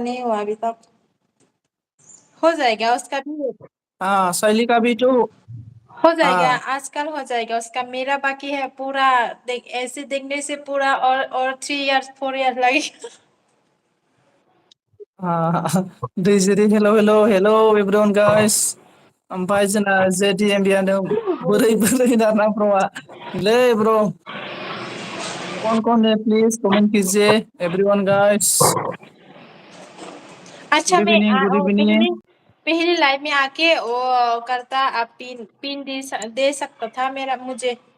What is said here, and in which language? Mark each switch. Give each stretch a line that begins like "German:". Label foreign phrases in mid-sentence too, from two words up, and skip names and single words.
Hindi: का नहीं हुआ अभी तक। हो जाएगा उसका भी। हाँ, शैली का भी तो। हो जाएगा, हाँ आजकल हो जाएगा उसका। मेरा बाकी है पूरा। देख, ऐसे देखने से पूरा और 3 इयर्स 4 इयर्स लगेगा। हाँ।
English: दैजिरी hello hello hello everyone guys.
Bodo: ओमफ्राय जोंना JDMB बोरै बोरै दाना ब्रोआ ले ब्रो,
Hindi: कौन है प्लीज कमेंट कीजिए
English: everyone guys.
Hindi: अच्छा, मैं
English: गुड
Hindi: वो
English: इवनिंग।
Hindi: पहले पहले लाइव में आके वो करता, आप पिन पिन दे सकता था मेरा मुझे।